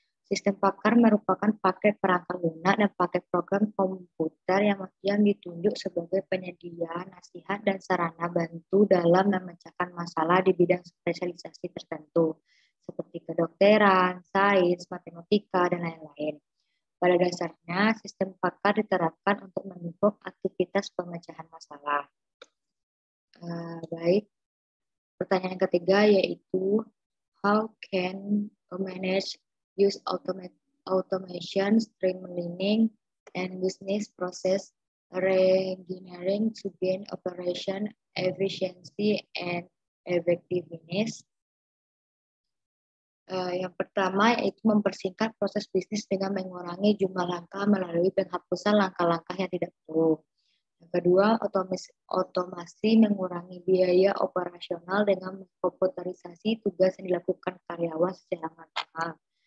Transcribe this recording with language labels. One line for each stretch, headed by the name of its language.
Indonesian: Sistem pakar merupakan paket perangkat lunak dan paket program komputer yang ditunjuk sebagai penyedia nasihat dan sarana bantu dalam memecahkan masalah di bidang spesialisasi tertentu, seperti kedokteran, sains, matematika, dan lain-lain. Pada dasarnya, sistem pakar diterapkan untuk mendukung aktivitas pemecahan masalah. Baik, pertanyaan ketiga yaitu
English: how can manage use automation, streamlining, and business process reengineering to gain operation efficiency and effectiveness.
Indonesian: Yang pertama yaitu mempersingkat proses bisnis dengan mengurangi jumlah langkah melalui penghapusan langkah-langkah yang tidak perlu. Yang kedua, otomasi mengurangi biaya operasional dengan mengkomputerisasi tugas yang dilakukan karyawan secara manual.